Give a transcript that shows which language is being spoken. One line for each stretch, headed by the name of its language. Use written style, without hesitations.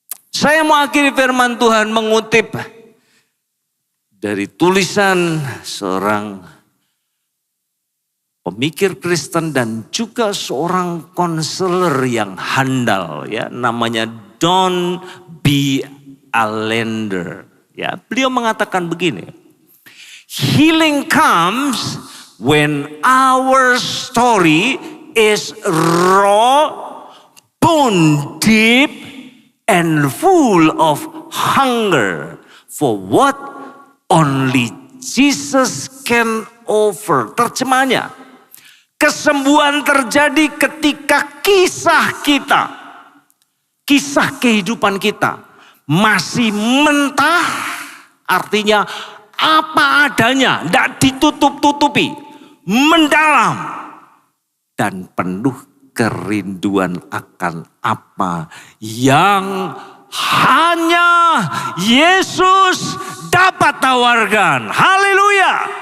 Indonesian: Saya mau akhiri firman Tuhan mengutip dari tulisan seorang pemikir Kristen dan juga seorang konselor yang handal ya, namanya Don B. Allender ya. Beliau mengatakan begini,
English: healing comes when our story is raw, bone deep, and full of hunger for what only Jesus can offer.
Indonesian: Terjemahnya, kesembuhan terjadi ketika kisah kita, kisah kehidupan kita masih mentah, artinya apa adanya, tidak ditutup-tutupi, mendalam dan penuh kerinduan akan apa yang hanya Yesus dapat tawarkan. Haleluya.